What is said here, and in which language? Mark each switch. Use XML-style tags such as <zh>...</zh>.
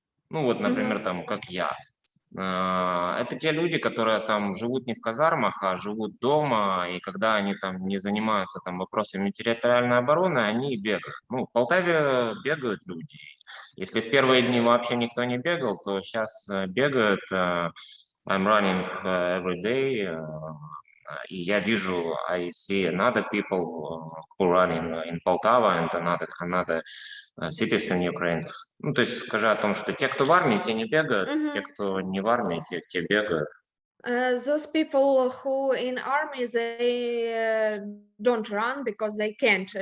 <ru>Например, там, как я. Это те люди, которые там живут не в казармах, а живут дома, и когда они там не занимаются там вопросами территориальной обороны, они бегают. В Полтаве бегают люди. Если в первые дни вообще никто не бегал, то сейчас бегают.</ru> <en>I'm running every day,</en> <ru>и я вижу,</ru> <en>I see another people who run in Poltava and another cities in Ukraine.</en> <ru>То есть скажи о том, что те, кто в армии, те не бегают, те, кто не в армии, те бегают.</ru> <en>Those people who in army, they don't run because they can't.</en>